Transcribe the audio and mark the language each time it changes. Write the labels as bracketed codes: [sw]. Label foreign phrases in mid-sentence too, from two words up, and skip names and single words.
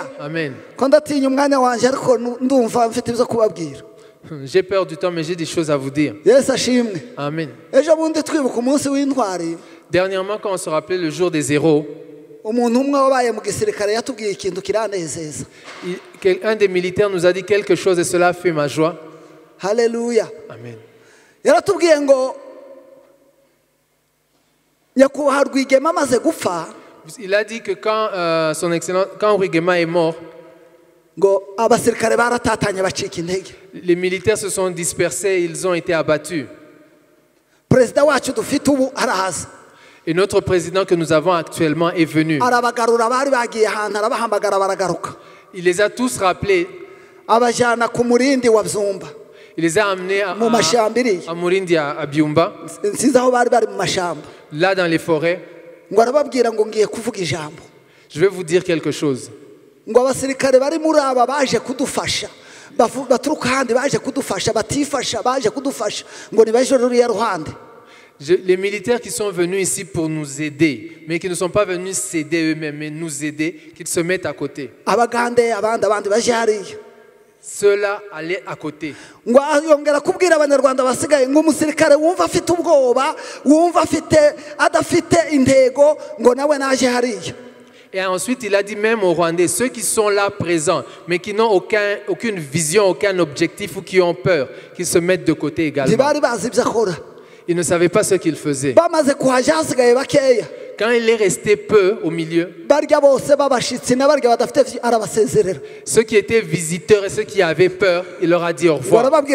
[rw] Amen. Ko ndatinya umwanya wanje ariko ndumva mfite ibyo kubabwira. [fr] J'ai peur du temps, mais j'ai des choses à vous dire. [rw] Yesu ashimwe. Amen. Ejo bundi twibuka umunsi w'intwari. [fr] Dernièrement, quand on se rappelait le jour des héros, [rw] umuntu umwe wabaye mu gisirikare yatubwiye ikintu kiranezeza. [fr] un des militaires nous a dit quelque chose et cela fait ma joie. [rw] Haleluya. Amen. Yaratubwiye ngo nyakubahwa Rwigema amaze gupfa. [fr] Il a dit que quand son excellence, quand Rwigema est mort, [rw] ngo abasirikare baratatanye bacika intege. [fr] les militaires se sont dispersés, ils ont été abattus. [rw] Perezida wacu dufite ubu arahaza. [fr] Et notre président que nous avons actuellement est venu. [rw] Arabagarura bari bagiye ahantu arabahamagara baragaruka. [fr] Il les a tous rappelés. [rw] Abajana ku murindi wa Byumba. [fr] Il les a amenés à Murindi, à Byumba, [rw] sinzi aho bari bari mu mashamba. [fr] Là dans les forêts. [rw] Ngo arababwira ngo ngiye kuvuga ijambo. [fr] Je vais vous dire quelque chose. [rw] Ngo abasirikare bari muri aba baje kudufasha. Baturuka handi baje kudufasha batifasha baje kudufasha ngo ni baje ruri ya ruhande. [fr] Les militaires qui sont venus ici pour nous aider, mais qui ne sont pas venus s'aider eux-mêmes, mais nous aider, qu'ils se mettent à côté. [rw] Abagande abandi baje hariya. [fr] Ceux-là allaient à côté. [rw] Ngo yongera kubwira abanyarwanda basigaye ngo umusirikare wumva afite ubwoba wumva afite adafite intego ngo nawe naje hariya. [fr] Et ensuite, il a dit même aux Rwandais, ceux qui sont là présents, mais qui n'ont aucune vision, aucun objectif ou qui ont peur, qu'ils se mettent de côté également. Ils ne savaient pas ce qu'ils faisaient. Quand il est resté peu au milieu, ceux qui étaient visiteurs et ceux qui avaient peur, il leur a dit au revoir.